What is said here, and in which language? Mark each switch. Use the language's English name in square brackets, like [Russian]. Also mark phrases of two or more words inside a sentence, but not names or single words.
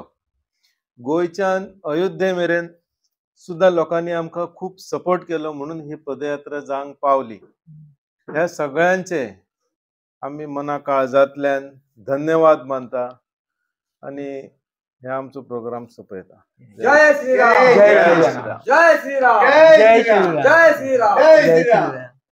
[Konkani] गोंयच्यान अयोध्ये मेरेन सुद्धा लोकांनी आमकां खूब सपोर्ट केलो, म्हणून ही पदयात्रा जावंक पावली. ह्या सगळ्यांचे आमी मना काळजांतल्यान धन्यवाद मानता आनी हे आमचो प्रोग्राम सोंपयता. जय श्रीराम. जय श्रीराम. जय श्रीराम. जय श्रीराम. जय श्रीराम. जय श्रीराम.